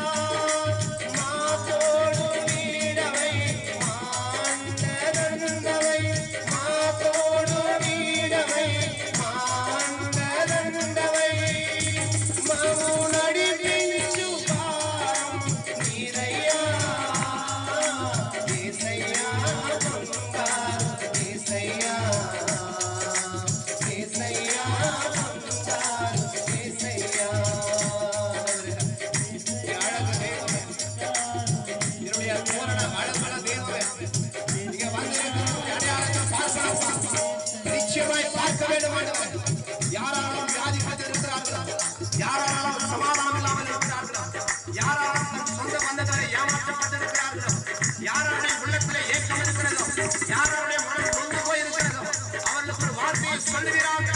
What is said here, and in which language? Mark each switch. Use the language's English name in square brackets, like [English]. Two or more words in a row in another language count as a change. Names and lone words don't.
[Telugu] మా తోడు నీడవై మా అండదండవై, మా తోడు నీడవై మా అండదండవై, మమ్ము నడిపించు భారం నీరయ్యా. యేసయ్యా బంగారు యేసయ్యా, యేసయ్యా బంగారు యేసయ్యా. [Tamil] அழகு தெய்வமே, என்னுடைய பூரண அழகான தெய்வமே, இங்க வந்திருக்கிறவருடைய அடையாளத்தை பார்க்கணும்ப்பா, நிச்சயமாய் பார்க்க வேண்டும் ஆண்டவரே. யாரெல்லாம் வியாதிப்பட்டு இருக்கிறார்களோ, யாரெல்லாம் சமாதானம் இல்லாமல் இருக்கிறார்களோ, யாரெல்லாம் தன் சொந்த பந்தங்களை ஏமாற்றப்பட்டிருக்கிறார்களோ, யாருடைய உள்ளத்திலே ஏக்கம் இருக்கிறதோ, யாருடைய மனம் நொந்து போயிருக்கிறதோ, அவர்களுக்கு ஒரு வார்த்தையை சொல்லுகிறார்கள்.